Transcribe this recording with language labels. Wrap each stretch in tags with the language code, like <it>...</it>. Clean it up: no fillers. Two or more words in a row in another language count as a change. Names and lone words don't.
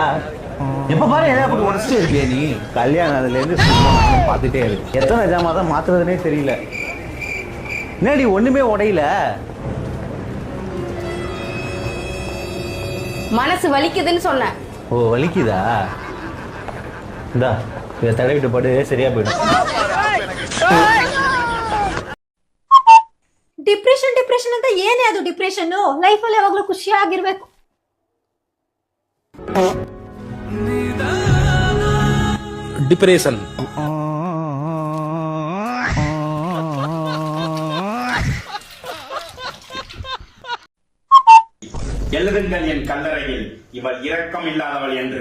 <ta>எப்ப பாரு ஏதாவது உடச்சிட்டே இருக்கியா நீ? கல்யாணம் அதுல இருந்து பார்த்துட்டே இருக்கு. எத்தனை ஜாமா தான் மாத்துறதுனே தெரியல. என்னடி ஒண்ணுமே உடையில? மனசு வலிக்குதுன்னு சொன்னேன். ஓ, வலிக்குதா? இந்தா இதை தடவிட்டு பாடு, சரியா போயிடும்.</ta> <kn>ಡಿಪ್ರೆಷನ್ ಅಂತ ಏನೇ ಅದು ಡಿಪ್ರೆಷನ್? ಲೈಫ್ ಅಲ್ಲಿ ಯಾವಾಗಲೂ ಖುಷಿಯಾಗಿರ್ಬೇಕು.</kn> <ta>டிப்ரெஷன். எழுதுங்கள் என் கல்லறையில் இவள் இரக்கம் இல்லாதவள் என்று.</ta>